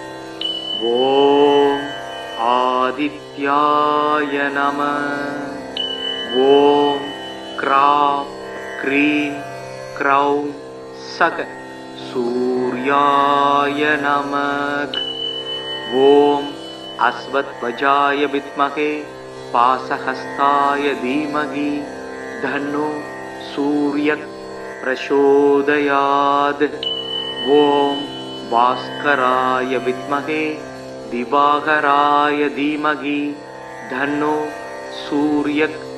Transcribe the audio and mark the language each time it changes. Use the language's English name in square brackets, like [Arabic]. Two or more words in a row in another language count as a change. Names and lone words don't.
[Sanskrit] ॐ आदित्याय नम ॐ ग्राम् ग्रीम् ग्रौम् सक सूर्याय नमक ॐ अश्वध्वजाय विद्महे पासहस्ताय धीमहि धन्नो सूर्यः प्रचोदयात् ॐ भास्कराय विद्महे दिवाकराय धीमहि धन्नो सूर्यः